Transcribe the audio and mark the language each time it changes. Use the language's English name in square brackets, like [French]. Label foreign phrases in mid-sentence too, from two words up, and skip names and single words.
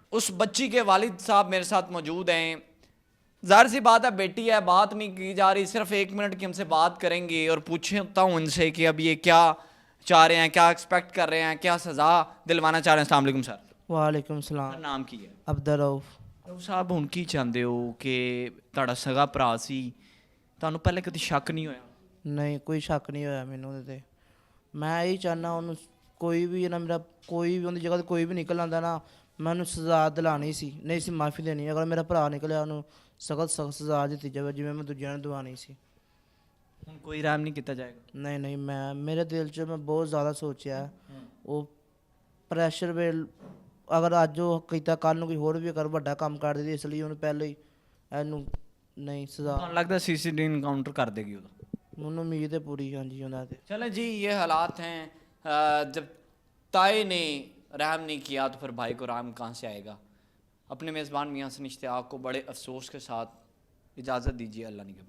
[Urdu] اس بچی کے والد صاحب میرے ساتھ موجود ہیں. ظاہر سی بات ہے بیٹی ہے, بات نہیں کی جا رہی, صرف 1 منٹ کی ہم سے بات کریں گے اور پوچھتا ہوں ان سے کہ اب یہ کیا چاہ رہے ہیں, کیا ایکسپیکٹ کر رہے ہیں, کیا سزا دلوانا چاہ رہے ہیں. السلام علیکم سر. وعلیکم السلام. [Punjabi] نام کی ہے عبدالرؤف. صاحب ہن کی چاہتے ہو کہ تہاڈا سگا ਭਰਾ سی, ਤੁਹਾਨੂੰ ਪਹਿਲੇ ਕਦੀ ਸ਼ੱਕ ਨਹੀਂ ਹੋਇਆ? ਨਹੀਂ ਕੋਈ ਸ਼ੱਕ ਨਹੀਂ ਹੋਇਆ ਮੈਨੂੰ ਉਹਦੇ 'ਤੇ. ਮੈਂ ਇਹੀ ਚਾਹੁੰਦਾ ਉਹਨੂੰ ਕੋਈ ਵੀ ਨਾ, ਮੇਰਾ ਕੋਈ ਵੀ ਉਹਦੀ ਜਗ੍ਹਾ 'ਤੇ ਕੋਈ ਵੀ ਨਿਕਲ ਆਉਂਦਾ ਨਾ, ਮੈਂ ਉਹਨੂੰ ਸਜ਼ਾ ਦਿਲਾਉਣੀ ਸੀ, ਨਹੀਂ ਸੀ ਮਾਫੀ ਦੇਣੀ. ਅਗਰ ਮੇਰਾ ਭਰਾ ਨਿਕਲਿਆ ਉਹਨੂੰ ਸਖਤ ਸਜ਼ਾ ਦਿੱਤੀ ਜਾਵੇ ਜਿਵੇਂ ਮੈਂ ਦੂਜਿਆਂ ਨੂੰ ਦਿਵਾਉਣੀ ਸੀ. ਹੁਣ ਕੋਈ ਰਹਿਮ ਨਹੀਂ ਕੀਤਾ ਜਾਏਗਾ? ਨਹੀਂ ਨਹੀਂ, ਮੈਂ ਮੇਰੇ ਦਿਲ 'ਚ ਮੈਂ ਬਹੁਤ ਜ਼ਿਆਦਾ ਸੋਚਿਆ. ਉਹ ਪ੍ਰੈਸ਼ਰ ਵੇ, ਅਗਰ ਅੱਜ ਉਹ ਕੀਤਾ ਕੱਲ੍ਹ ਨੂੰ ਕੋਈ ਹੋਰ ਵੀ ਅਗਰ ਵੱਡਾ ਕੰਮ ਕਰ ਦੇ, ਇਸ ਲਈ ਉਹਨੂੰ ਪਹਿਲਾਂ ਹੀ ਇਹਨੂੰ ਨਹੀਂ ਸਜ਼ਾ. ਤੁਹਾਨੂੰ ਲੱਗਦਾ [Urdu] سی سی ڈی انکاؤنٹر کر دے گی [Punjabi] ਉਹਦਾ? ਮੈਨੂੰ ਉਮੀਦ ہے پوری. ہاں جی ਉਹਨਾਂ 'ਤੇ. [Urdu] چلیں جی, یہ حالات ہیں. جب تائے نے رحم نہیں کیا تو پھر بھائی کو رحم کہاں سے آئے گا. اپنے میزبان میاں حسن اشتیاق کو بڑے افسوس کے ساتھ اجازت دیجیے. اللہ نگہبان.